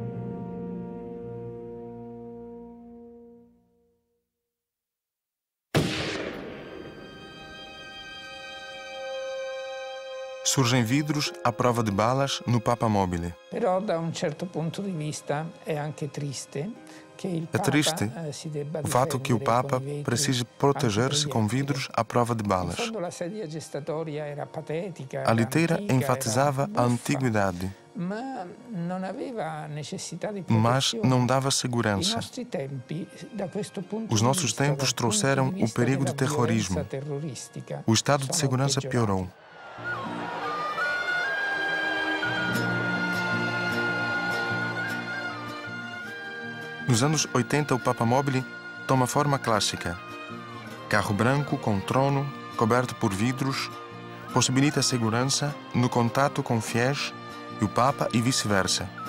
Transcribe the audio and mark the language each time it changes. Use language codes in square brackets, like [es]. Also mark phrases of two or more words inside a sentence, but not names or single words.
[pt] Surgem vidros à prova de balas no Papa Mobile. [it] Però da un certo punto di vista è anche triste che il [pt] É Papa triste [it] si debba [pt] o fato que o [it] difendere [pt] Papa [it] con i vetri [pt] precise proteger-se com vidros à prova de [it] In [pt] balas. [it] fondo la sedia gestatoria era patetica, [pt] A [it] era [pt] liteira [it] antica, [pt] enfatizava [it] era [pt] a [it] buffa, [pt] antiguidade, [it] ma non aveva necessità di [pt] mas [it] protezione. [pt] não dava [it] I [pt] segurança. [it] nostri tempi, da questo punto [pt] Os [it] di [pt] nossos [it] vista, [pt] tempos [it] dal [pt] trouxeram [it] punto di [pt] o [it] vista [pt] perigo de [it] della violenza [pt] terrorismo. [it] terroristica, [pt] O estado de [it] sono [pt] segurança [it] peggiorati. [pt] piorou. Nos anos 80, o Papa Mobile toma forma clássica. Carro branco com trono, coberto por vidros, possibilita a segurança no contato com fiéis e o Papa e vice-versa.